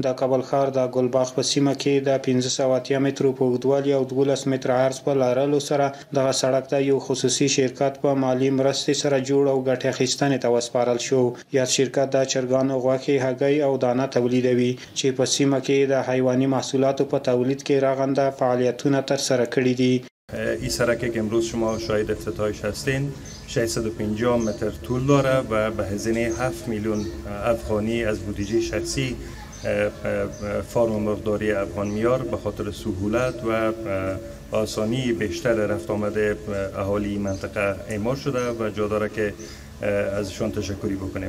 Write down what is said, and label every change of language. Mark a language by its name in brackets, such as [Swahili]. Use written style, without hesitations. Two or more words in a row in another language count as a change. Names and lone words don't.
[Pashto] د کابل ښار د ګلباغ په سیمه کې د 580 مترو په اوږدوالي او 12 متره عرض په لرلو سره دغه سړک د یو خصوصي شرکت په مالی مرستې سره جوړ او ګټې اخیستنې ته وسپارل شو. یاد شرکت د چرګانو غوښې، هګۍ او دانه تولیدوي چې په سیمه کې د حیواني محصولاتو په تولید کې رغنده فعالیتونه ترسره کړي دي. [Persian] این سرکی که امروز شما شاهد افتتاحش هستین 650 متر طول داره و به هزینه 7 میلیون افغانی از بودجه شخصی فارم مرغداری افغان میار به خاطر سهولت و آسانی بیشتر رفت آمده اهالی منطقه اعمال شده و جا داره که ازشان تشکری بکنیم.